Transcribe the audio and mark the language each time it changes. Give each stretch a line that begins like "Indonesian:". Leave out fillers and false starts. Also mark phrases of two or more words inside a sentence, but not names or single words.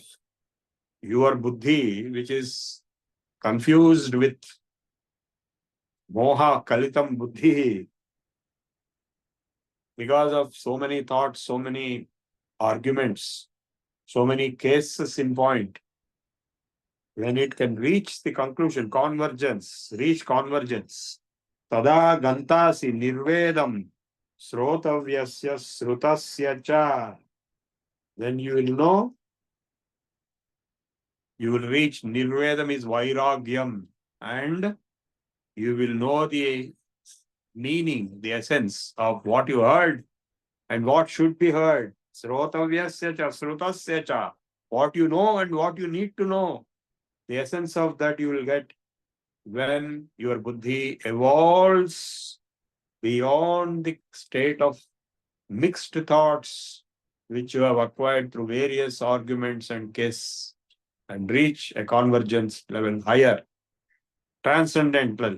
English: Your buddhi, which is confused with
Sanskrit: moha kalitam buddhi,
English: because of so many thoughts, so many arguments, so many cases in point, when it can reach the conclusion, reach convergence,
Sanskrit: tada gantasi nirvedam srotavyasya srutasya cha,
English: then you will know, you will reach nirvedam is vairagyam, and you will know the meaning, the essence of what you heard and what should be heard.
Sanskrit: Srotavyasya cha srutasya cha,
English: what you know and what you need to know. The essence of that you will get when your buddhi evolves beyond the state of mixed thoughts which you have acquired through various arguments and cases, and reach a convergence level higher, transcendental.